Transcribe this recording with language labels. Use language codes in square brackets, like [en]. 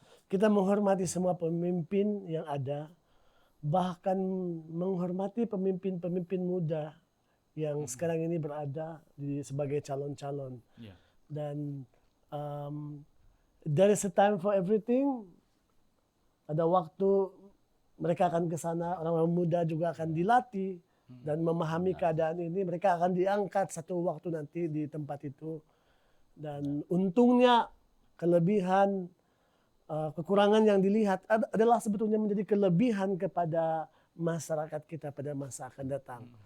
[ms] Kita menghormati semua pemimpin yang ada, bahkan menghormati pemimpin-pemimpin muda yang sekarang ini berada sebagai calon-calon. [en] Dan there is a time for everything. [ms] Ada waktu mereka akan ke sana, orang-orang muda juga akan dilatih dan memahami keadaan ini. Mereka akan diangkat satu waktu nanti di tempat itu. Dan untungnya kelebihan, kekurangan yang dilihat adalah sebetulnya menjadi kelebihan kepada masyarakat kita pada masa akan datang.